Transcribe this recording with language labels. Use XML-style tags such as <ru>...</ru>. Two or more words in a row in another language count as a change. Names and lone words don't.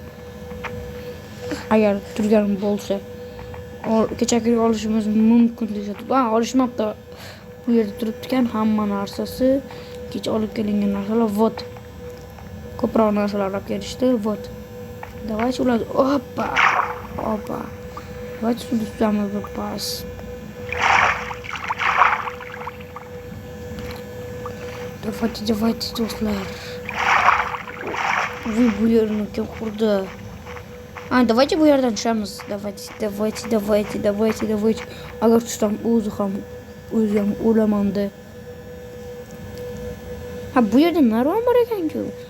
<uz>Agar turgan bo'lsa, kecha kuni olishimiz mumkin deyapti. Olishmabdi. Bu yerda turibdi-kan hamma narsasi. Kecha olib kelingan narsalar. Ko'proq narsalar olib kelishdi.</uz> <ru>Давайте ular Опа. Давайте сюда самый запас. Давайте,</ru> <uz>do'stlar. Bu yerni kim qurdi? Давайте bu yerdan tushamiz. Давайте. Agar tushsam o'zi ham o'lamanda. Bu yerda narvon bor ekan-ku.</uz>